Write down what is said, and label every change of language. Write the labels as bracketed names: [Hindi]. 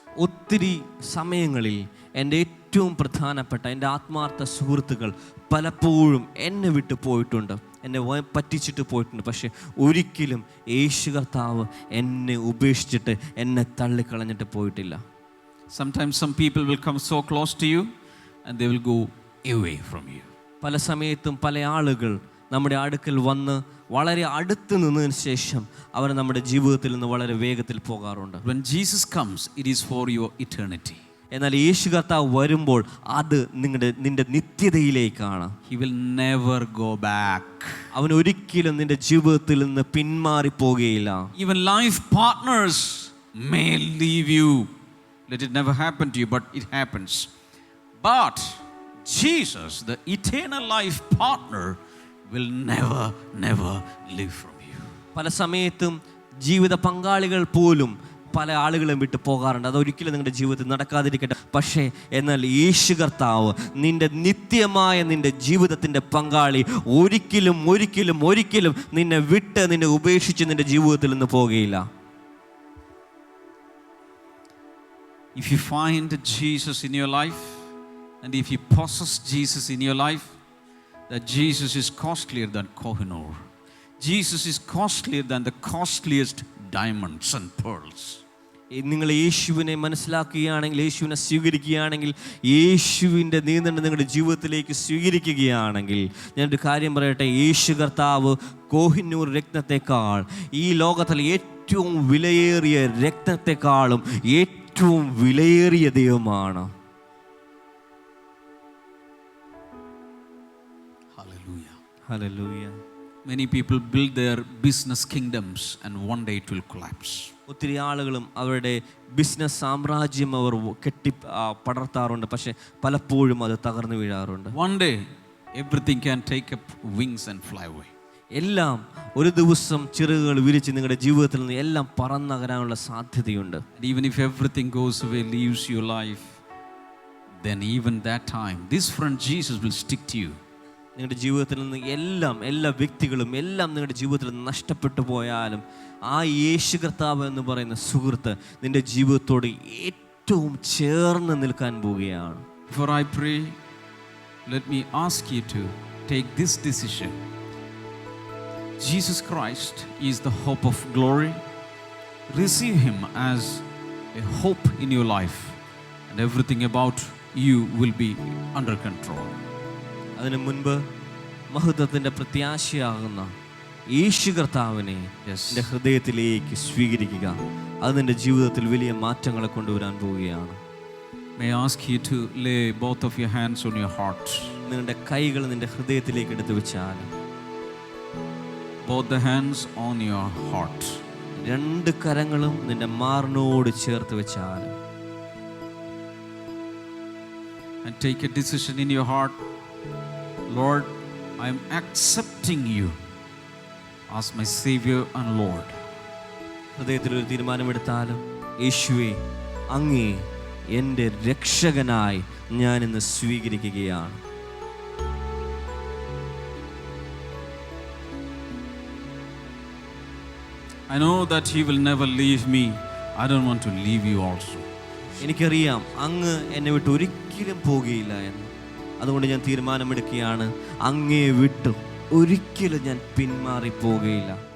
[Malayalam] ഒത്തിരി സമയങ്ങളിൽ എൻ്റെ ഏറ്റവും പ്രധാനപ്പെട്ട എൻ്റെ ആത്മാർത്ഥ സുഹൃത്തുക്കൾ പലപ്പോഴും എന്നെ വിട്ടു പോയിട്ടുണ്ട്. എന്നെ പറ്റിച്ചിട്ട് പോയിട്ടുണ്ട്. പക്ഷെ ഒരിക്കലും യേശു കർത്താവ് എന്നെ ഉപേക്ഷിച്ചിട്ട് എന്നെ തള്ളിക്കളഞ്ഞിട്ട് പോയിട്ടില്ല. [English] Sometimes some people will come so close to you and they will go away from you. [Malayalam] പല സമയത്തും പല ആളുകൾ നമ്മുടെ അടുക്കൽ വന്ന് വളരെ അടുത്ത് നിന്നതിന് ശേഷം അവർ നമ്മുടെ ജീവിതത്തിൽ നിന്ന് വളരെ വേഗത്തിൽ പോകാറുണ്ട്. [English] When Jesus comes, it is for your eternity. [Malayalam] എന്നാൽ യേശു കർത്താവ് വരുമ്പോൾ അത് നിന്റെ നിത്യതയിലേക്കാണ്. [English] He will never go back. [Malayalam] അവൻ ഒരിക്കലും നിന്റെ ജീവിതത്തിൽ നിന്ന് പിന്മാറി പോകുകയില്ല. [English] Even life partners may leave you. Let it never happen to you, but it happens. But Jesus, the eternal life partner, will never leave from you. [Malayalam] പല സമയത്തും ജീവിത പങ്കാളികൾ പോലും പല ആളുകളും വിട്ട് പോകാറുണ്ട്. അതൊരിക്കലും നിങ്ങളുടെ ജീവിതത്തിൽ നടക്കാതിരിക്കട്ടെ. പക്ഷേ എന്നാൽ യേശു കർത്താവ് നിന്റെ നിത്യമായ നിന്റെ ജീവിതത്തിൻ്റെ പങ്കാളി ഒരിക്കലും ഒരിക്കലും ഒരിക്കലും നിന്നെ വിട്ട് നിന്നെ ഉപേക്ഷിച്ച് നിന്റെ ജീവിതത്തിൽ നിന്ന് പോകുകയില്ല. [English] If you find Jesus in your life and if you possess Jesus in your life, that Jesus is costlier than Kohinoor. Jesus is costlier than the costliest diamonds and pearls. [Malayalam] നിങ്ങൾ യേശുവിനെ മനസ്സിലാക്കുകയാണെങ്കിൽ, യേശുവിനെ സ്വീകരിക്കുകയാണെങ്കിൽ, യേശുവിൻ്റെ നിയന്ത്രണം നിങ്ങളുടെ ജീവിതത്തിലേക്ക് സ്വീകരിക്കുകയാണെങ്കിൽ, ഞാനൊരു കാര്യം പറയട്ടെ, യേശു കർത്താവ് കോഹിനൂർ രത്നത്തെക്കാൾ, ഈ ലോകത്തിലെ ഏറ്റവും വിലയേറിയ രത്നത്തെക്കാളും ഏറ്റവും വിലയേറിയ ദൈവമാണ്. [English] Hallelujah. [Malayalam] Hallelujah. [English] Many people build their business kingdoms and one day it will collapse. [Malayalam] ഒത്തിരി ആളുകളും അവരുടെ ബിസിനസ് സാമ്രാജ്യം അവർ പടർത്താറുണ്ട്. പക്ഷെ പലപ്പോഴും അത് തകർന്നു വീഴാറുണ്ട്. [English] One day everything can take up wings and fly away. [Malayalam] എല്ലാം ഒരു ദിവസം ചിറകുകൾ വിരിച്ച് നിങ്ങളുടെ ജീവിതത്തിൽ നിന്ന് എല്ലാം പറന്നകരാനുള്ള സാധ്യതയുണ്ട്. [English] And even if everything goes away, leaves your life, then even that time this friend Jesus will stick to you. [Malayalam] നിങ്ങളുടെ ജീവിതത്തിൽ നിന്ന് എല്ലാ വ്യക്തികളും എല്ലാം നിങ്ങളുടെ ജീവിതത്തിൽ നിന്ന് നഷ്ടപ്പെട്ടു പോയാലും ആ യേശു കർത്താവ് എന്ന് പറയുന്ന സുഹൃത്ത് നിന്റെ ജീവിതത്തോട് ഏറ്റവും ചേർന്ന് നിൽക്കാൻ പോവുകയാണ്. [English] Before I pray, let me ask you to take this decision. Jesus Christ is the hope of glory. Receive Him as a hope in your life, and everything about you will be under control. [Malayalam] അതിനു മുൻപ് മഹത്വത്തിൻ്റെ പ്രത്യാശയാകുന്ന യേശു കർത്താവിനെ നിന്റെ ഹൃദയത്തിലേക്ക് സ്വീകരിക്കുക. അത് നിന്റെ ജീവിതത്തിൽ വലിയ മാറ്റങ്ങളെ കൊണ്ടുവരാൻ പോവുകയാണ്. [English] May I ask you to lay both of your hands on your heart. [Malayalam] നിങ്ങളുടെ കൈകൾ നിന്റെ ഹൃദയത്തിലേക്ക് എടുത്തു വെച്ചാൽ, [English] Both the hands on your heart. [Malayalam] രണ്ട് കരങ്ങളും നിന്റെ മാറിനോട് ചേർത്ത് വെച്ചാൽ, [English] And take a decision in your heart. Lord, I am accepting you as my Savior and Lord. [Malayalam] ഹൃദയത്തിലൊരു തീരുമാനമെടുത്താലും, യേശുവേ അങ്ങേ എൻ്റെ രക്ഷകനായി ഞാൻ ഇന്ന് സ്വീകരിക്കുകയാണ്. [English] I know that He will never leave me. I don't want to leave you also. [Malayalam] എനിക്കറിയാം അങ്ങ് എന്നെ വിട്ട് ഒരിക്കലും പോകുകയില്ല എന്ന്. അതുകൊണ്ട് ഞാൻ തീരുമാനമെടുക്കുകയാണ്, അങ്ങേ വിട്ട് ഒരിക്കലും ഞാൻ പിന്മാറി പോകുകയില്ല.